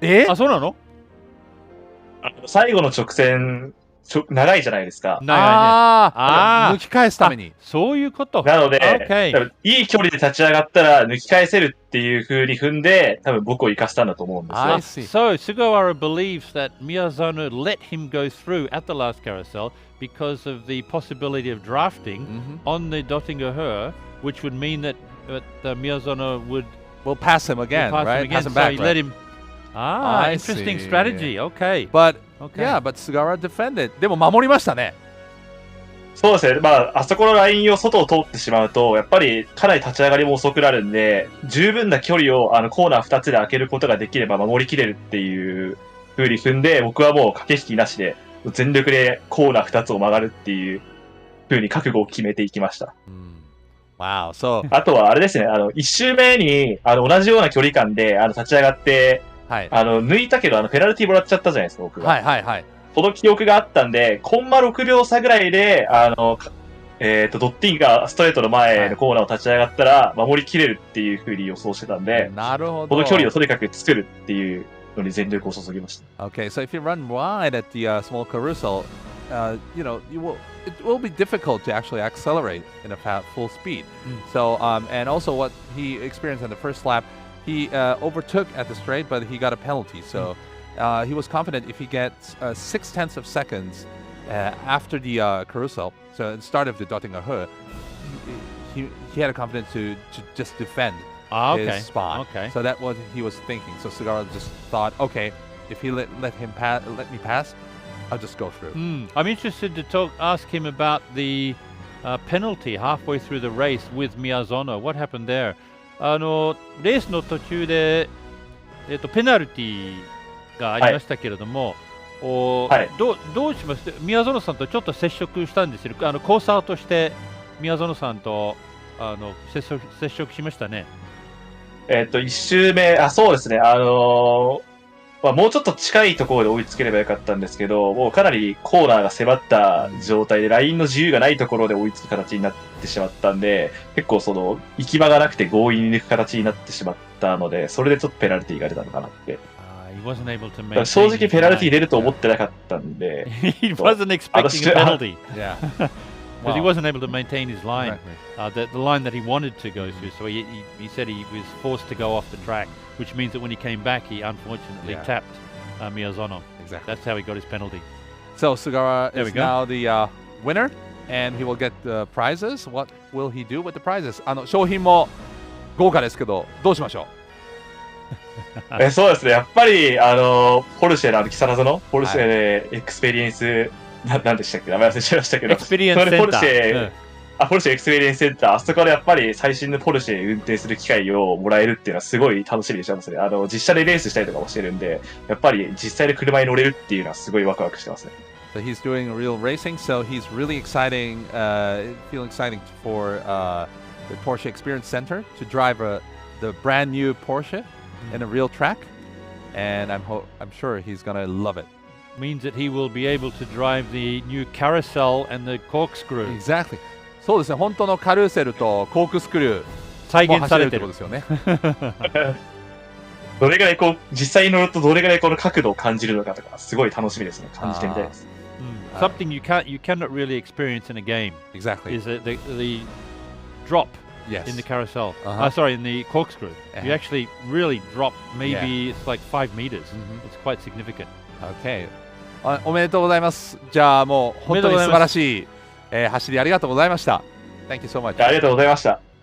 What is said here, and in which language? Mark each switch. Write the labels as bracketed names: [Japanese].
[Japanese] あ、そうなの？最後の直線長いじゃないですか。抜き返すために。そういうこと。なので、 [English] Okay. [Japanese] 多分いい距離で立ち上がったら抜き返せるっていう風に踏んで、多分僕を行かせたんだと思うんですよ。 [English] So Sugawara believes that Miyazono let him go through at the last carousel because of the possibility of drafting on the Dottinga, which would mean that Miyazono will pass him again, right? Pass him so back, he right? let him. Interesting strategy. Okay. But Okay. yeah, but Sugawara defended. [Japanese] でも守りましたね。そうですね。あそこのラインを外を通ってしまうと、やっぱりかなり立ち上がりも遅くなるんで、十分な距離をコーナー2つで開けることができれば守りきれるっていう風に踏んで、僕はもう駆け引きなしで、全力でコーナー2つを曲がるっていう風に覚悟を決めていきました。 [English] Wow. So [Japanese] あとはあれですね、1周目に同じような距離感で立ち上がって、抜いたけどペナルティーもらっちゃったじゃないですか、僕が。その記憶があったんで、コンマ6秒差ぐらいで、ドッティンがストレートの前のコーナーを立ち上がったら、守りきれるっていう風に予想してたんで、なるほど。この距離をとにかく作るっていうのに全力を注ぎました。 [English] Okay, so if you run wide at the small carousel, it will be difficult to actually accelerate in a full speed. So, and also what he experienced on the first lap, he overtook at the straight, but he got a penalty. So he was confident if he gets 0.6 of seconds after the carousel, so at the start of the Dottinger, he had a confidence to just defend his spot. So that's what he was thinking. So Sugawara just thought, okay, if he let me pass, I'll just go through. I'm interested to ask him about the penalty halfway through the race with Miyazono. What happened there? [Japanese] レースの途中で、ペナルティがありましたけれども、どうします？宮園さんとちょっと接触したんですよ。コーサーとして宮園さんと接触しましたね。 1周目、そうですね。もうちょっと近いところで追いつければよかったんですけど、もうかなりコーナーが迫った状態で、ラインの自由がないところで追いつく形になってしまったんで、結構行き場がなくて強引に行く形になってしまったので、それでちょっとペナルティーが出たのかなって。正直ペナルティー出ると思ってなかったんで。 [English] He wasn't expecting a penalty. Yeah. Because he wasn't able to maintain his line, the line that he wanted to go through. So he said he was forced to go off the track, which means that when he came back, he unfortunately tapped Miyazono. Exactly. That's how he got his penalty. So Sugawara is now the winner, and he will get the prizes. What will he do with the prizes? [Japanese] 商品も豪華ですけど、どうしましょう？そうですね。やっぱりポルシェの木更津のポルシェでエクスペリエンスなんでしたっけ？名前忘れちゃいましたけど。エクスペリエンスセンター。ポルシェエクスペリエンスセンター、あそこでやっぱり最新のポルシェ運転する機会をもらえるっていうのはすごい楽しみにしてますね。実車でレースしたりとかもしてるんで、やっぱり実際で車に乗れるっていうのはすごいワクワクしてますね。 [English] So he's doing real racing, so he's really feeling exciting for the Porsche Experience Center to drive the brand new Porsche in a real track, and I'm sure he's gonna love it. Means that he will be able to drive the new carousel and the corkscrew. Exactly. [Japanese] そうですね。本当のカルーセルとコークスクリュー再現されてるってことですよね。どれぐらい実際に乗るとどれぐらいこの角度を感じるのかとかすごい楽しみですね。感じてみたいです。 [English] Something you cannot really experience in a game. Exactly. Is the drop in the carousel. Sorry, in the corkscrew. You actually really drop. Maybe it's like 5 meters. It's quite significant. Okay. [Japanese] おめでとうございます。じゃあもう本当に素晴らしい走りありがとうございました。 [English] Thank you so much. [Japanese] ありがとうございました。